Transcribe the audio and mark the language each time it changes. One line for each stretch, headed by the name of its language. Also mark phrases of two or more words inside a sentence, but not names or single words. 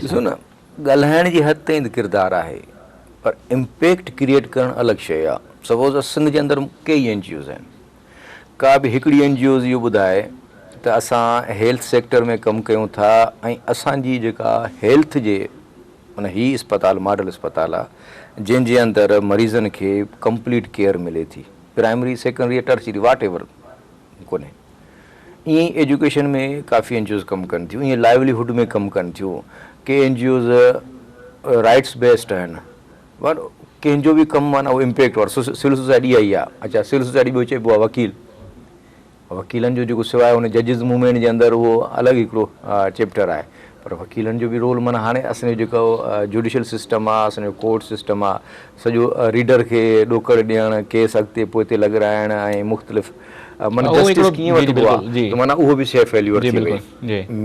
Sindhi: ॾिसो न, ॻाल्हाइण जी हद ताईं त किरदारु आहे, पर
English: impact create
Sindhi: करणु अलॻि शइ आहे। सपोज़ सिंध जे अंदरि कई NGOs आहिनि, का बि हिकिड़ी NGOs इहो ॿुधाए त असां
English: health sector
Sindhi: में कमु कयूं था, ऐं असांजी जेका हेल्थ जे माना ही अस्पताल मॉडल अस्पताल आहे जंहिंजे अंदरि मरीज़नि खे
English: complete care
Sindhi: मिले थी,
English: primary, secondary, tertiary,
Sindhi: वाट एवर कोन्हे। ईअं ई एजुकेशन में काफ़ी NGOs कमु कनि थियूं, ईअं लाइवलीहुड में कमु कनि थियूं। के NGOs
English: rights based
Sindhi: आहिनि, पर कंहिंजो बि कमु माना उहो इम्पैक्ट वारो।
English: civil society
Sindhi: इहा ई आहे। अच्छा,
English: civil society
Sindhi: ॿियो चइबो आहे वकील, वकीलनि जो जेको सवाइ हुन
English: judges movement
Sindhi: जे अंदरि उहो अलॻि हिकिड़ो चैप्टर आहे, पर वकीलनि जो बि रोल माना हाणे असांजो जेको
English: judicial system
Sindhi: आहे, असांजो
English: court system
Sindhi: आहे, सॼो रीडर खे ॾोकड़ ॾियणु, केस अॻिते पोइते लॻाइणु, ऐं मुख़्तलिफ़ माना जस्टिस कीअं वठिबो आहे, माना उहो बि शइ फेल्यूअर थी वई।